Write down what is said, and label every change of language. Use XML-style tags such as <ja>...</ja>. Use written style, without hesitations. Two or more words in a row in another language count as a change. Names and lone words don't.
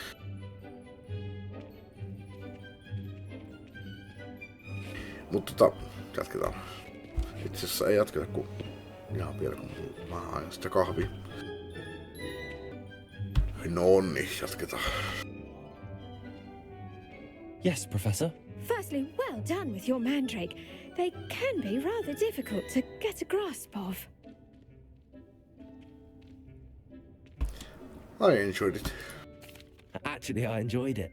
<fi>Mutta jatketaan. Itse asiassa ei jatketa, kun ihan vielä kun mä haen sitä kahvia. No niin, jatketaan.</fi> <en>Yes, Professor. Firstly, well done with your mandrake. They can be rather difficult to get a grasp of. I enjoyed it. Actually, I enjoyed it.</en>